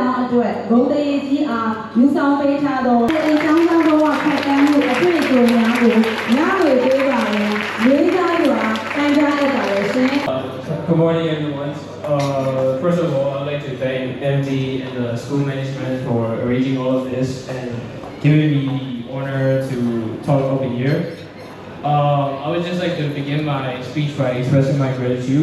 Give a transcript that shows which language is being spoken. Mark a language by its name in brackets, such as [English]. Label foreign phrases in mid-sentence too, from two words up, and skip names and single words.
[Burmese] အတွက်ဂုဏ်တရေကြီးအားယူဆောင်ပေးထားသောအကြောင်းကြောင့်ဘဝခက်တန်းမှုအတွေ့အကြုံများကိုညွေပေးပါရန်လေးစားစွာပန်ကြားအပ်ပါရရှင် [English] Good morning, everyone. First of all, I'd like to thank MD and the school management for arranging all of this and giving me the honor to talk over here. I would just like to begin my speech by expressing my gratitude.